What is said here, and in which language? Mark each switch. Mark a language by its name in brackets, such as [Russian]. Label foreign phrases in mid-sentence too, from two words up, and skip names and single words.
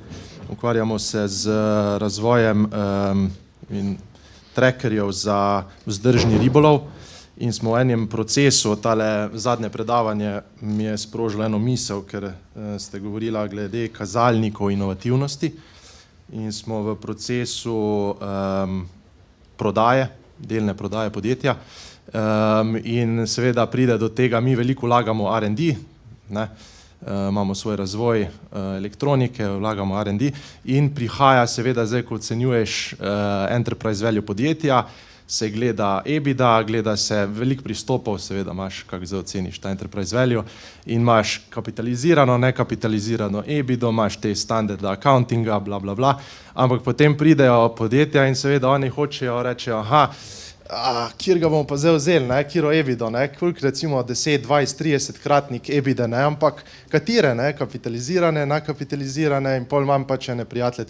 [Slovenian] Ukvarjamo se z razvojem trackerjev za vzdržni ribolov in smo v enem procesu, tale zadnje predavanje mi je sprožilo eno misel, ker ste govorila glede kazalnikov inovativnosti in smo v procesu prodaje, delne prodaje podjetja. In seveda pride do tega, mi veliko vlagamo R&D, ne, imamo svoj razvoj elektronike, vlagamo R&D in prihaja seveda zdaj, ko ocenjuješ [English] enterprise value [Slovenian] podjetja, se gleda EBITDA, gleda se veliko pristopov, seveda imaš, kako zdaj oceniš ta enterprise value in imaš kapitalizirano, nekapitalizirano EBITDA, imaš te standarde accountinga, bla, bla, bla, ampak potem pridejo podjetja in seveda oni hočejo, rečejo, kjer ga bomo pa zdaj vzeli, ne, kjero EBITDA, ne, koliko recimo 10, 20, 30 kratnik EBITDA, ne, ampak katere, ne, kapitalizirane, nakapitalizirane in pol imam pač ene prijatelje